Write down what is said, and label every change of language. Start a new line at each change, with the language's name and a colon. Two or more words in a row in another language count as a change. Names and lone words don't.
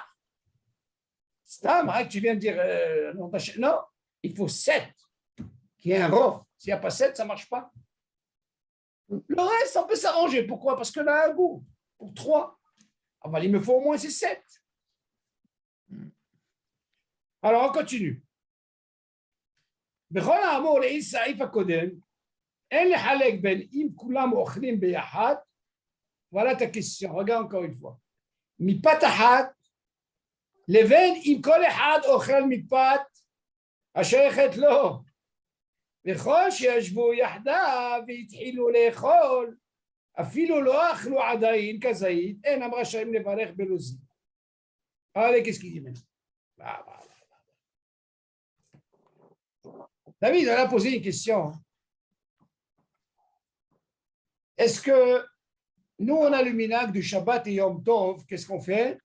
French: C'est un tu viens de dire non, il faut 7, qu'il y ait un Rov. S'il n'y a pas 7, ça ne marche pas. Le reste, on peut s'arranger. Pourquoi? Parce qu'on a un goût. Pour 3. Ah ben, il me faut au moins ces 7. Alors, on continue.
Hebrew: בכל האמור לעיל סעיף הקודם, אין לחלק בין אם כולם אוכלים ביחד,
French: voilà ta question, regarde encore une fois.
Hebrew: מפת אחת, לבין אם כל אחד אוכל מפת השייכת לו. וכל שישבו יחדיו והתחילו לאכול, אפילו לא אכלו עדיין כזית, אינם רשאים לברך בלוזים.
French: Allez, qu'est-ce qu'il dit maintenant? David, on a posé une question. Est-ce que nous, on a le minhag du Shabbat et Yom Tov, qu'est-ce qu'on fait?